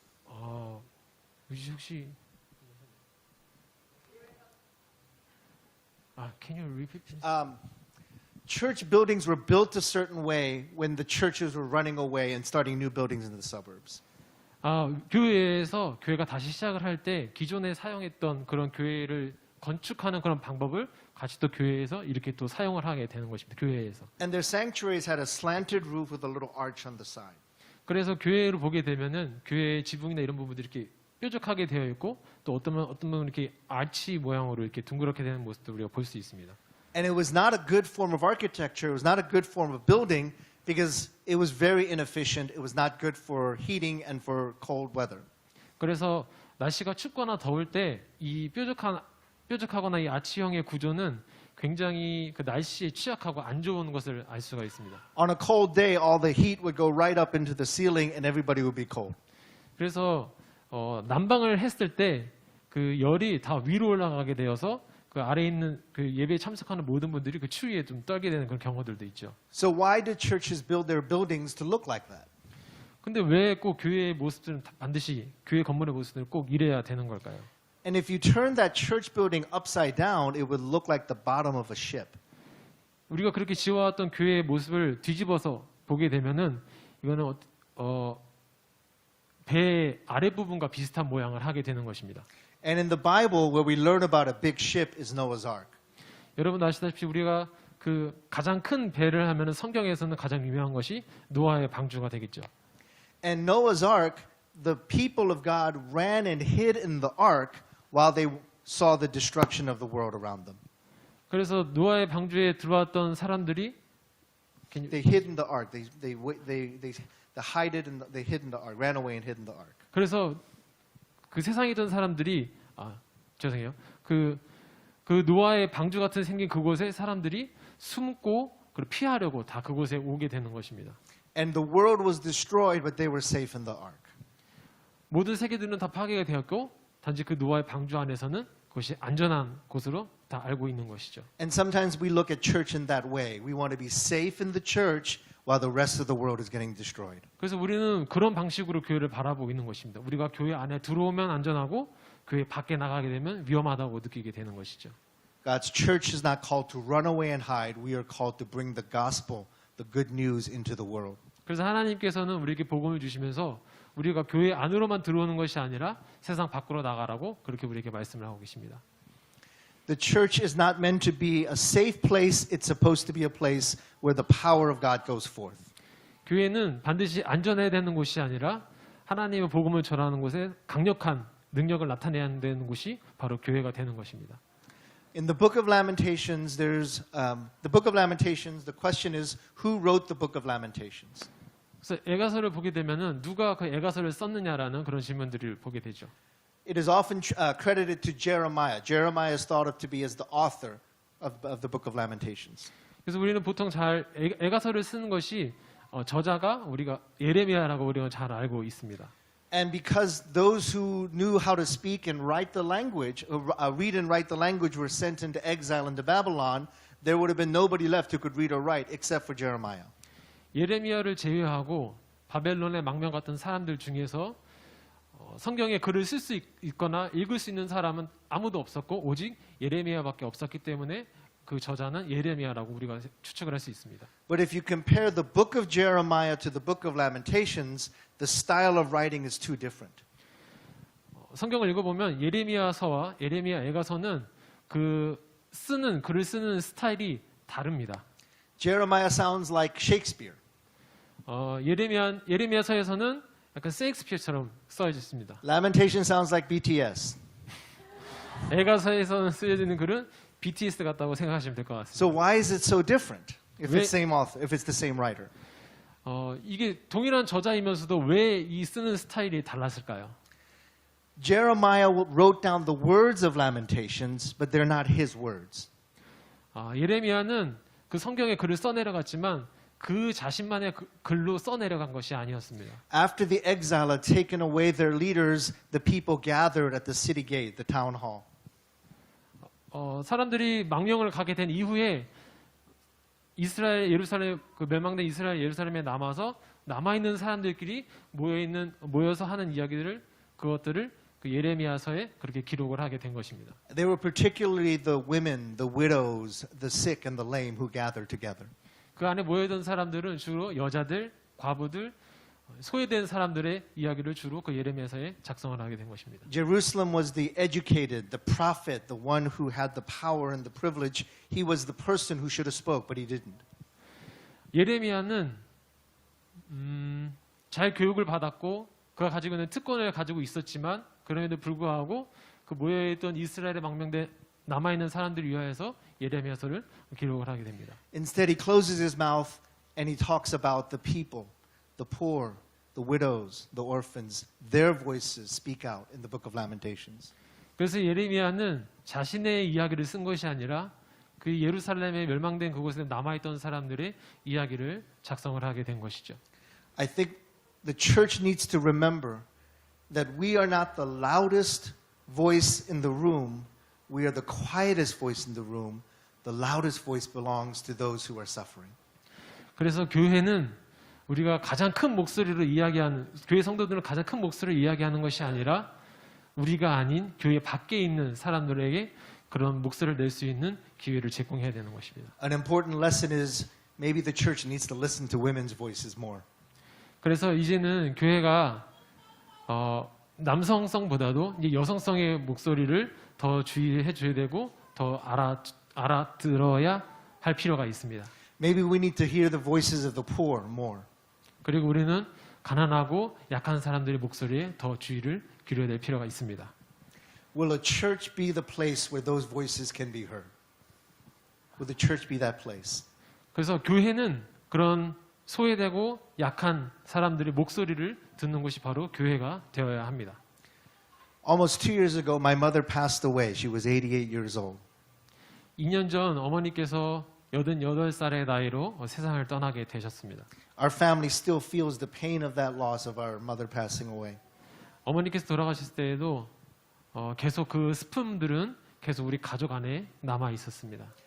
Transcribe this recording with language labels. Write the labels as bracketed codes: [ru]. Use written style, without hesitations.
[ko] 혹시 [en] can you repeat? Church buildings were built a certain way when the churches were running away and starting new buildings in the suburbs. [ko] 교회에서 교회가 다시 시작을 할 때 기존에 사용했던 그런 교회를 건축하는 그런 방법을 같이 또 교회에서 이렇게 또 사용을 하게 되는 것입니다. 교회에서. [en] And their sanctuaries had a slanted roof with a little arch on the side. [ko] 그래서 교회를 보게 되면은 교회의 지붕이나 이런 부분들이 이렇게 뾰족하게 되어 있고 또 어떤 분은 이렇게 아치 모양으로 이렇게 둥그렇게 되는 모습도 우리가 볼 수 있습니다. [en] And it was not a good form of architecture. It was not a good form of building because it was very inefficient. It was not good for heating and for cold weather. [ko] 그래서 날씨가 춥거나 더울 때 이 뾰족하거나 이 아치형의 구조는 굉장히 그 날씨에 취약하고 안 좋은 것을 알 수가 있습니다. [en] On a cold day, all the heat would go right up into the ceiling and everybody would be cold. [ko] 그래서 난방을 했을 때 그 열이 다 위로 올라가게 되어서 그 아래에 있는 그 예배에 참석하는 모든 분들이 그 추위에 좀 떨게 되는 그런 경우들도 있죠. [en] So why do churches build their buildings to look like that? [ko] 근데 왜 꼭 교회의 모습들은 반드시 교회 건물의 모습들은 꼭 이래야 되는 걸까요? [en] And if you turn that church building upside down, it would look like the bottom of a ship. [ko] 우리가 그렇게 지어왔던 교회의 모습을 뒤집어서 보게 되면은 이거는 배 아랫부분과 비슷한 모양을 하게 되는 것입니다. [en] And in the Bible, where we learn about a big ship is Noah's Ark. [ko] 여러분 아시다시피 우리가 그 가장 큰 배를 하면은 성경에서는 가장 유명한 것이 노아의 방주가 되겠죠. [en] And Noah's Ark, the people of God ran and hid in the ark while they saw the destruction of the world around them. [ko] 그래서 노아의 방주에 들어왔던 사람들이 [en] They hid in the ark. They hid in the ark, ran away and hid in the ark. [ko] 그래서 그 세상에 있던 사람들이 죄송해요. 그 노아의 방주 같은 생긴 그곳에 사람들이 숨고 그리고 피하려고 다 그곳에 오게 되는 것입니다. [en] And the world was destroyed, but they were safe in the ark. [ko] 모든 세계들은 다 파괴가 되었고 단지 그 노아의 방주 안에서는 그것이 안전한 곳으로 다 알고 있는 것이죠. [en] And sometimes we look at church in that way. We want to be safe in the church while the rest of the world is getting destroyed. [ko] 그래서 우리는 그런 방식으로 교회를 바라보고 있는 것입니다. 우리가 교회 안에 들어오면 안전하고 교회 밖에 나가게 되면 위험하다고 느끼게 되는 것이죠. [en] God's church is not called to run away and hide. We are called to bring the gospel, the good news into the world. [ko] 그래서 하나님께서는 우리에게 복음을 주시면서 우리가 교회 안으로만 들어오는 것이 아니라 세상 밖으로 나가라고 그렇게 우리에게 말씀을 하고 계십니다. [en] The church is not meant to be a safe place. It's supposed to be a place where the power of God goes forth. [ko] 교회는 반드시 안전해야 되는 곳이 아니라 하나님의 복음을 전하는 곳에 강력한 능력을 나타내야 되는 곳이 바로 교회가 되는 것입니다. [en] In the book of Lamentations, the question is, who wrote the book of Lamentations? [ko] 그래서 애가서를 보게 되면은 누가 그 애가서를 썼느냐라는 그런 질문들을 보게 되죠. [en] It is often credited to Jeremiah. Jeremiah is thought of to be as the author of the book of Lamentations. [ko] 그래서 우리는 보통 잘 애가서를 쓰는 것이 저자가 우리가 예레미야라고 우리가 잘 알고 있습니다. [en] And because those who knew how to speak and write the language, read and write the language, were sent into exile into Babylon, there would have been nobody left who could read or write except for Jeremiah. [ko] 예레미야를 제외하고 바벨론의 망명 같은 사람들 중에서 성경에 글을 쓸 수 있거나 읽을 수 있는 사람은 아무도 없었고 오직 예레미야밖에 없었기 때문에 그 저자는 예레미야라고 우리가 추측을 할 수 있습니다. [en] But if you compare the book of Jeremiah to the book of Lamentations, the style of writing is too different. [ko] 성경을 읽어보면 예레미야서와 예레미야 애가서는 글을 쓰는 스타일이 다릅니다. [en] Jeremiah sounds like Shakespeare. [ko] 예레미야서에서는 약간 셰익스피어처럼 써있습니다. [en] Lamentation sounds like BTS. [ko] 애가서에서는 쓰여지는 글은 BTS 같다고 생각하시면 될 것 같습니다. [en] So why is it so different if [ko] 왜- [en] it's same author, if it's the same writer? [ko] 이게 동일한 저자이면서도 왜 이 쓰는 스타일이 달랐을까요? [en] Jeremiah wrote down the words of Lamentations, but they're not his words. [ko] 예레미야는 그 성경에 글을 써내려갔지만 그 자신만의 글로 써내려간 것이 아니었습니다. [en] After the exile had taken away their leaders, the people gathered at the city gate, the town hall. [ko] 사람들이 망명을 가게 된 이후에 예루살em 그 멸망된 이스라엘 예루살렘에 남아 있는 사람들끼리 모여서 하는 이야기들을 그것들을 그 예레미야서에 그렇게 기록을 하게 된 것입니다. [en] They were particularly the women, the widows, the sick, and the lame who gathered together. [ko] 그 안에 모여든 사람들은 주로 여자들, 과부들, 소외된 사람들의 이야기를 주로 그 예레미야서에 작성을 하게 된 것입니다. [en] Jerusalem was the educated, the prophet, the one who had the power and the privilege. He was the person who should have spoke, but he didn't. [ko] 예레미야는 잘 교육을 받았고 그가 가지고 있는 특권을 가지고 있었지만 그럼에도 불구하고 그 모여있던 이스라엘에 망명된 남아있는 사람들을 위하여서 예레미야서를 기록을 하게 됩니다. [en] Instead, he closes his mouth and he talks about the people, the poor, the widows, the orphans. Their voices speak out in the book of Lamentations. [ko] 그래서 예레미야는 자신의 이야기를 쓴 것이 아니라 그 예루살렘에 멸망된 그곳에 남아있던 사람들의 이야기를 작성을 하게 된 것이죠. [en] I think the church needs to remember that we are not the loudest voice in the room. We are the quietest voice in the room. The loudest voice belongs to those who are suffering. [ko] 그래서 교회는 우리가 가장 큰 목소리로 이야기하는 교회 성도들은 가장 큰 목소리로 이야기하는 것이 아니라 우리가 아닌 교회 밖에 있는 사람들에게 그런 목소리를 낼 수 있는 기회를 제공해야 되는 것입니다. [en] An important lesson is maybe the church needs to listen to women's voices more. [ko] 그래서 이제는 교회가 남성성보다도 이제 여성성의 목소리를 더 주의해 줘야 되고 더 알아들어야 할 필요가 있습니다. [en] Maybe we need to hear the voices of the poor more. [ko] 그리고 우리는 가난하고 약한 사람들의 목소리에 더 주의를 기울여야 될 필요가 있습니다. [en] Will a church be the place where those voices can be heard? Will the church be that place? [ko] 그래서 교회는 그런 소외되고 약한 사람들의 목소리를 듣는 곳이 바로 교회가 되어야 합니다. [en] Almost 2 years ago, my mother passed away. She was 88 years old. [ko] 2년 전 어머니께서 88살의 나이로 세상을 떠나게 되셨습니다. [en] Our family still feels the pain of that loss of our mother passing away. [ko] 어머니께서 돌아가실 때에도 계속 그 슬픔들은 계속 우리 가족 안에 남아 있었습니다.